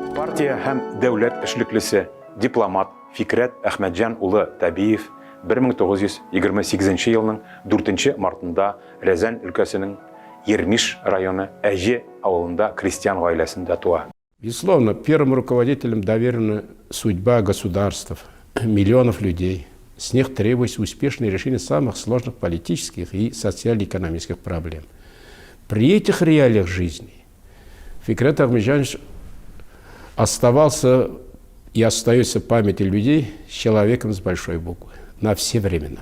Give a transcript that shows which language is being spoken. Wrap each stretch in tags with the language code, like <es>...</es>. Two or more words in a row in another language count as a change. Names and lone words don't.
<tt>Партия һәм дәүләт эшлеклесе дипломат Фикрәт Әхмәтҗан улы Табиев 1928 елның 4 мартында Рязань өлкәсенең Ермиш районы Әҗе авылында крестьян гаиләсендә туа.</tt> <ru>Безусловно, первым руководителям доверена судьба государств, миллионов людей. С них требуется успешное решение самых сложных политических и социально-экономических проблем. При этих реалиях жизни Фикрет Ахмеджанович оставался и остается в памяти людей человеком с большой буквы на все времена.</ru>